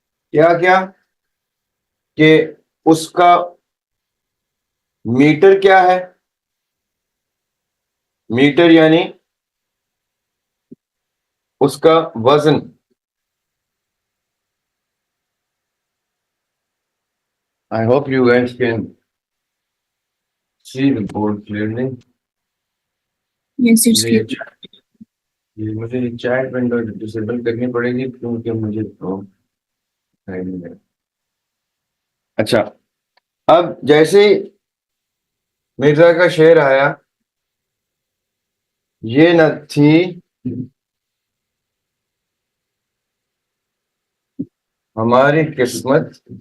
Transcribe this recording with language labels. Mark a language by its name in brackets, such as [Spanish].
[Urdu] کیا کیا؟ کہ اس کا میٹر کیا ہے، میٹر یعنی اس کا وزن. [English] I hope you guys can see the board clearly. Yes, it's clear. [Urdu] مجھے چیٹ ونڈو ڈسیبل کرنی پڑے گی کیونکہ مجھے تو اچھا. اب جیسے مرزا کا شعر آیا، یہ نہ تھی ہماری قسمت